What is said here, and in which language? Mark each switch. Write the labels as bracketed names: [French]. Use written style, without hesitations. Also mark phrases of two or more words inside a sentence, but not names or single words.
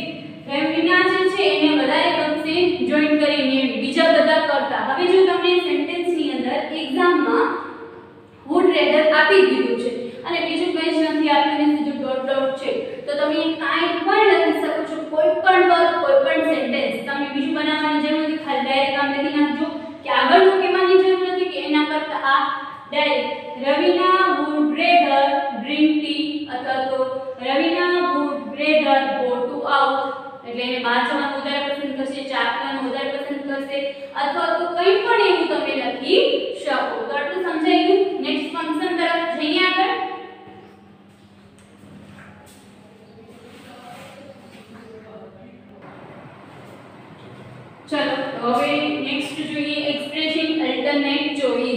[Gujarati] રવિના જે છે એને વધારે ગમશે જોઈન કરી નેવી બીજા બધા કરતા. હવે જો તમને સેન્ટેન્સ ની અંદર એક્ઝામમાં [English] would rather [Gujarati] આપી દીધું છે અને બીજું કંઈ જ નથી આપ્યું ને સીધું [English] dot dot [Gujarati] છે તો તમે કાંઈ પણ લખી શકો છો. કોઈ પણ વર્બ કોઈ પણ સેન્ટેન્સ તમે બીજું બનાવવાની જરૂર નથી. ખાલી ડાયરેક્ટ આમ લખી નાખજો કે આગળનું કહેવાની જરૂર નથી કે એના કરતા આ ડાયરેક્ટ રવિના [English] would rather drink tea [Gujarati] અથવા તો રવિના [English] would rather go to out [Gujarati] એટલે એને બહાર જવાનું વધારે પસંદ કરશે ચા પીવાનું વધારે પસંદ કરશે અથવા તો કંઈ પણ એવું તમે લખી શકો. તો આટલું સમજાયું. [English] next function [Gujarati] તરફ જઈએ આગળ. ચલો હવે નેક્સ્ટ જોઈએ [English] expression alternate choice.